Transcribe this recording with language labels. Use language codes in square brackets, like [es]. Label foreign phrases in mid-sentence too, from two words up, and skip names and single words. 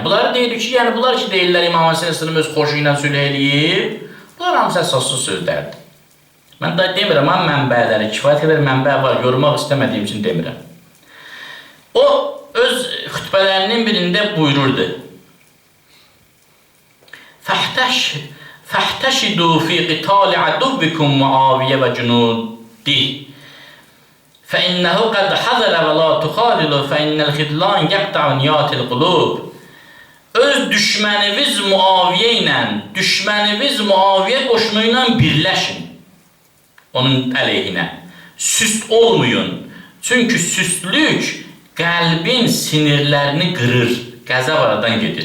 [az] Bunları deyirdi ki, yəni bunlar ki deyirlər İmam Həsən əleyhissalam öz xoşu ilə sülh eləyib, bunlar hamısı əsassız sözlərdir. Mən da demirəm, amma mənbələri, kifayət qədər mənbə var, yormaq istəmədiyim üçün demirəm. O, öz xütbələrinin birində buyururdu. [ar] فاحتشدوا في قتال عدوكم معاوية وجنوده فإنه قد حضر ولا تخاذلوا فإن الخذلان يقطع نيات القلوب. [az] Öz düşməniniz Muaviyə ilə, düşməniniz Muaviyə qoşunu ilə birləşin. Onun əleyhinə. Süst olmayın. Çünki süstlük qəlbin sinirlərini qırır. Qəzəb aradan gedir.